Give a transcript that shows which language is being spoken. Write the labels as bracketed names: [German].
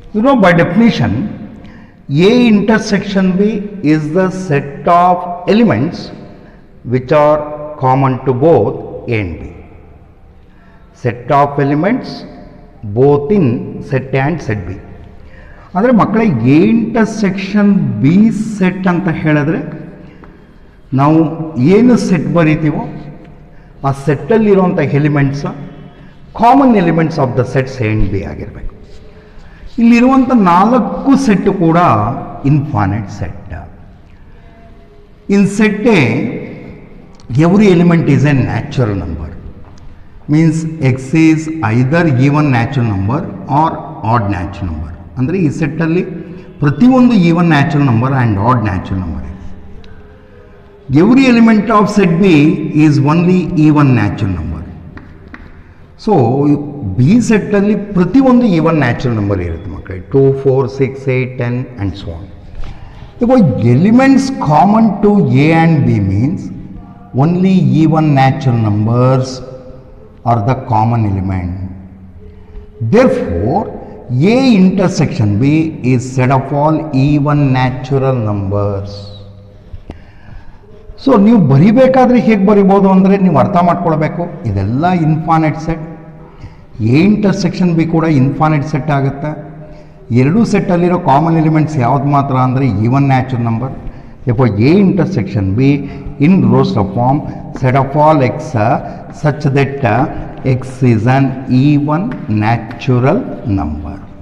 [English] You know, by definition, A intersection B is the set of elements which are common to both A and B. Set of elements both in set A and set B. [Kannada] ಆದರೆ ಮಕ್ಕಳೇ A intersection B set ಅಂತ ಹೇಳಿದ್ರೆ ನಾವು ಏನು set ಬರೀತೀವೋ ಆ ಸೆಟ್ಟಲ್ಲಿರುವಂಥ elements [English] common elements of the sets A and B [Kannada] ಆಗಿರಬೇಕು. ಇಲ್ಲಿರುವಂಥ 4 set ಕೂಡ infinite set. [English] In set A every element is a natural number, means X is either even natural number or odd natural number. [Kannada] ಅಂದರೆ ಈ ಸೆಟ್ಟಲ್ಲಿ ಪ್ರತಿಯೊಂದು [English] Even natural number and odd natural number. Every element of set B is only even natural number. [Kannada] So B set ಅಲ್ಲಿ ಪ್ರತಿಯೊಂದು even natural number ಇರುತ್ತೆ ಮಕ್ಕಳೇ. [English] 2, 4, 6, 8, 10 and so on. Because elements common to A and B means only even natural numbers are the common element. Therefore, A intersection B is set of all even natural numbers. [Kannada] So ನೀವು ಬರಿಬೇಕಾದ್ರೆ ಹೇಗೆ ಬರಿಬೋದು ಅಂದರೆ ನೀವು ಅರ್ಥ ಮಾಡ್ಕೊಳ್ಬೇಕು, ಇದೆಲ್ಲ infinite set. A intersection B ಕೂಡ infinite set ಆಗುತ್ತೆ. ಎರಡೂ ಸೆಟ್ಟಲ್ಲಿರೋ ಕಾಮನ್ ಎಲಿಮೆಂಟ್ಸ್ ಯಾವ್ದು ಮಾತ್ರ ಅಂದರೆ even natural number. [English] ಎಫೋ A intersection B in roster form set of all X such that X is an even natural number.